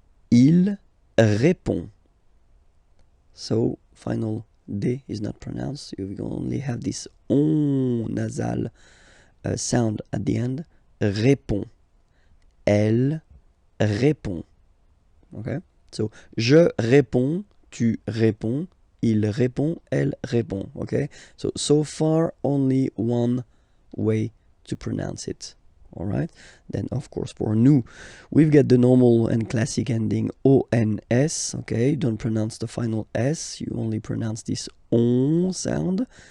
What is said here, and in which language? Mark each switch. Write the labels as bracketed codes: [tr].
[fr] Il répond. [en] So, final D is not pronounced. You only have this on nasal sound at the end. [fr] Répond. Elle répond. Okay? So, je réponds, tu réponds, il répond, elle répond. [en] Okay? So far, only one way to pronounce it. Alright? Then, of course, for nous, we've got the normal and classic ending ONS. Okay? Don't pronounce the final S. You only pronounce this on sound.